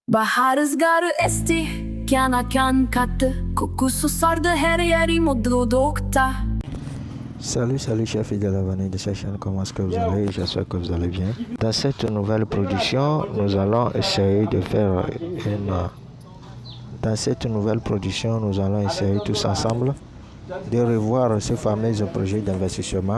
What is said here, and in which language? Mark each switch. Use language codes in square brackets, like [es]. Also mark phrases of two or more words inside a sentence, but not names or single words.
[tr] Bahar rüzgarı esti, kana kan kattı. Kokusu sardı her yeri mutlulukta. [fr] Salut chers fidèles abonnés de cette chaîne, comment est-ce que vous allez? J'espère que vous allez bien. Dans cette nouvelle production, nous allons essayer de faire tous ensemble de revoir ce fameux projet d'investissement.